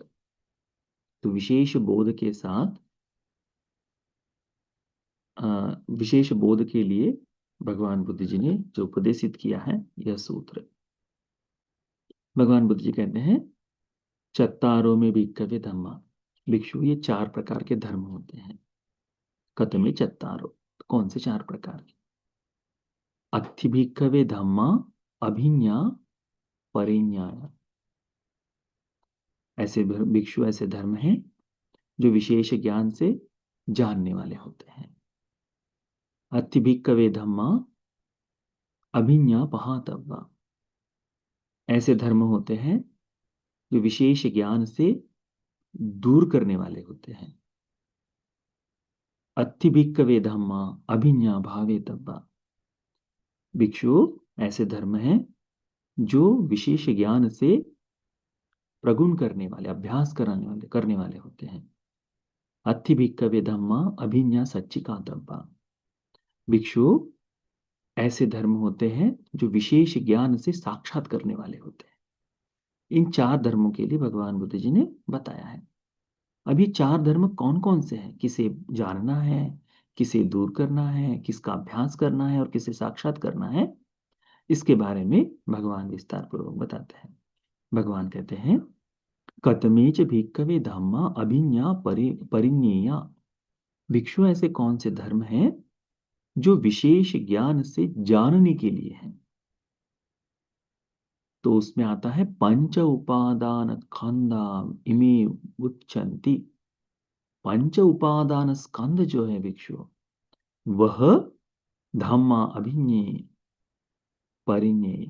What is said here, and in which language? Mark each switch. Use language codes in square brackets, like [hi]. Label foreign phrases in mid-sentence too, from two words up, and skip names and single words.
[hi] तो विशेष बोध के साथ विशेष बोध के लिए भगवान बुद्ध जी ने जो उपदेशित किया है यह सूत्र। भगवान बुद्ध जी कहते हैं, [pi] चत्तारो में भिक्खवे धम्मा। [hi] भिक्षु, ये 4 प्रकार के धर्म होते हैं। [pi] कतमे चत्तारो, [hi] कौन से 4 प्रकार के? [pi] अत्थि भिक्खवे धम्मा अभिज्ञा परिज्ञाय। [hi] ऐसे भिक्षु, ऐसे धर्म हैं जो विशेष ज्ञान से जानने वाले होते हैं। [pi] अत्थि भिक्खवे धम्मा अभिज्ञा पहातव्वा। [hi] ऐसे धर्म होते हैं जो विशेष ज्ञान से दूर करने वाले होते हैं। [pi] अत्थि भिक्खवे धम्मा अभिज्ञा भावेतव्वा। [hi] भिक्षु ऐसे धर्म हैं जो विशेष ज्ञान से प्रगुण करने वाले, अभ्यास करने वाले होते हैं। [pi] अत्थि भिक्खवे धम्मा अभिज्ञा सच्चिकातव्वा। [hi] भिक्षु ऐसे धर्म होते हैं जो विशेष ज्ञान से साक्षात करने वाले होते हैं। इन 4 धर्मों के लिए भगवान बुद्ध जी ने बताया है। अब ये 4 धर्म कौन कौन से हैं, किसे जानना है, किसे दूर करना है, किसका अभ्यास करना है और किसे साक्षात करना है, इसके बारे में भगवान विस्तार पूर्वक बताते हैं। भगवान कहते हैं, [pi] कतमेच भिक्खवे धम्मा अभिज्ञा परिज्ञेया। [hi] भिक्षु ऐसे कौन से धर्म हैं जो विशेष ज्ञान से जानने के लिए हैं। तो उसमें आता है [pi] पंच उपादान स्कंदा इमे उच्चन्ति। [hi] पंच उपादान स्कंद जो है भिक्षु, वह [pi] धम्मा अभिज्ञेय परिज्ञेय।